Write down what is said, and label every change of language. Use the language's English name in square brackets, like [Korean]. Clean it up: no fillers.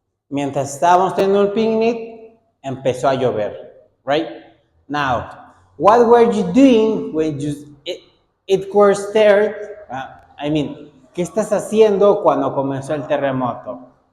[Spanish] Mientras estábamos teniendo el picnic, empezó a llover. [English] Right? Now, what were you doing when it was stirred? I mean, [Spanish] ¿qué estás haciendo cuando comenzó el terremoto?